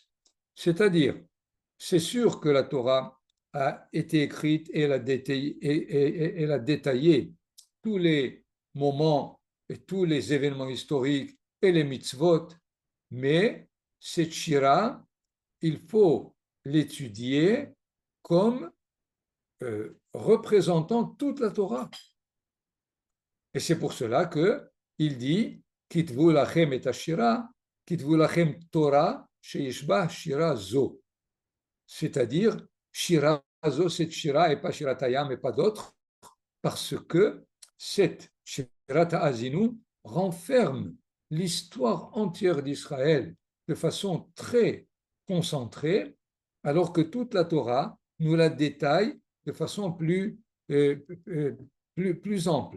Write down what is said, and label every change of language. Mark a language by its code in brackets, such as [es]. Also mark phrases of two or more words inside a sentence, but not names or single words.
[fr] C'est-à-dire, c'est sûr que la Torah a été écrite et elle a détaillé tous les moments et tous les événements historiques et les mitzvot, mais cette shira, il faut l'étudier comme représentant toute la Torah. Et c'est pour cela qu'il dit [he] כתבו לכם את השירה, כתבו לכם תורה, שיש בה שירה זו. [fr] C'est-à-dire, [he] שירה זו, [fr] cette shira, et pas shiratayam, et pas d'autres, parce que cette [he] שירת האזינו [fr] renferme l'histoire entière d'Israël de façon très concentrée, alors que toute la Torah nous la détaille de façon plus ample.